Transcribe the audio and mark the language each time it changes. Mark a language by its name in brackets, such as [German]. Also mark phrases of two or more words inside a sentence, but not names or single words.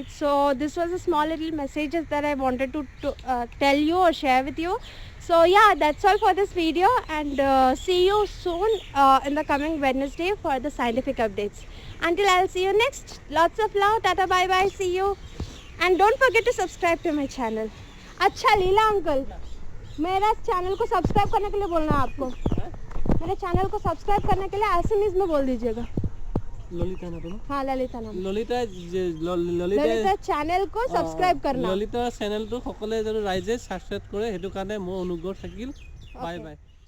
[English] So this was a small little messages that I wanted to tell you or share with you. So yeah, that's all for this video, and see you soon in the coming Wednesday for the scientific updates. Until I'll see you next, lots of love, tata, bye bye, see you, and don't forget to subscribe to my channel. [Hindi] अच्छा लीला अंकल, मेरा चैनल को सब्सक्राइब करने के लिए बोलना है आपको. मेरे चैनल को सब्सक्राइब करने के लिए एसएमएस में बोल दीजिएगा. ललिता नाम है. हाँ ललिता नाम. ললিতা चैनल को सब्सक्राइब करना. [Assamese] ললিতা চেনেলটো সকলে যেন ৰাইজে সাবস্ক্ৰাইব কৰে, সেইটো কাৰণে মোৰ অনুৰোধ থাকিল. [English] बाय Okay. बाय